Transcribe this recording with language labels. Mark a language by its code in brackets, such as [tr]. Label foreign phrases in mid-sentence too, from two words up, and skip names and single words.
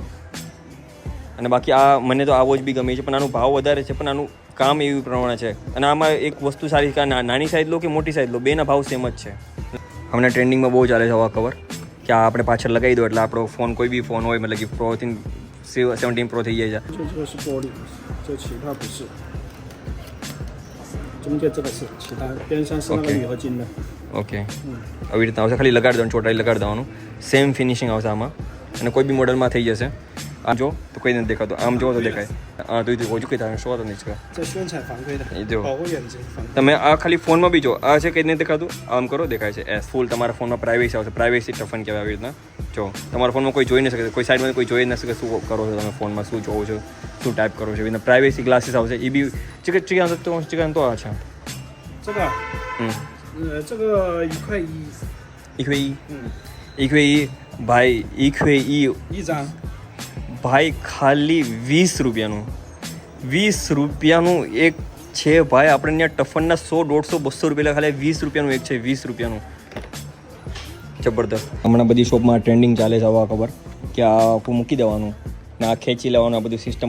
[gu] અને બાકી આ મને તો આ વોચ બી ગમે છે પણ આનો ભાવ વધારે છે પણ આનું કામ એવી પ્રમાણે છે અને આમાં એક વસ્તુ સારી કે નાની સાઇઝ લો કે મોટી સાઇઝ લો બેના ભાવ સેમ જ છે હમણાં ટ્રેન્ડિંગમાં બહુ ચાલે છે આવા કવર કે આ આપણે પાછળ લગાવી દો એટલે આપણો ફોન કોઈ બી ફોન હોય મતલબ કે પ્રોથી 17 પ્રો થઈ જાય છે [zh] 这个是玻璃，这其他不是。中间这个是其他，边上是那个铝合金的。 [gu] ઓકે આવી રીતના આવશે ખાલી લગાડી દેવાનું ચોટાઈ લગાડી દેવાનું [en] same finishing [gu] આવશે આમાં અને કોઈ બી મોડલમાં થઈ જશે આમ જો તો કોઈ નથી દેખાતું આમ જો તો દેખાય હા તો [zh] 我就可以打说的那个这宣传防窥的， [gu] એ જો [zh] 保护眼睛防。 [gu] તમે આ ખાલી ફોનમાં બી જો આ છે કંઈ નથી દેખાતું આમ કરો દેખાય છે એસ ફૂલ તમારા ફોનમાં પ્રાઇવેસી આવશે [en] privacy toughen [gu] કહેવાય આવી રીતના જો તમારા ફોનમાં કોઈ જોઈ ન શકે કોઈ સાઈડમાં કોઈ જોઈ ન શકે શું કરો છો તમે ફોનમાં શું જોવો છો શું ટાઈપ કરો છો એના [en] privacy glasses [gu] આવશે એ બી [zh] 这个多少钱？这个，这个1块1， 1块1ભાઈ 1块1 一张。 [gu] ભાઈ ખાલી 20 રૂપિયાનું 20 રૂપિયાનું એક છે ભાઈ આપણે ત્યાં ટફનના 100 150 200 રૂપિયા ખાલી 20 રૂપિયાનું એક છે 20 રૂપિયાનું જબરદસ્ત હમણાં બધી શોપમાં ટ્રેન્ડિંગ ચાલે છે આવા ખબર કે આ આખું મૂકી દેવાનું ને આ ખેંચી લેવાનું આ બધું સિસ્ટમ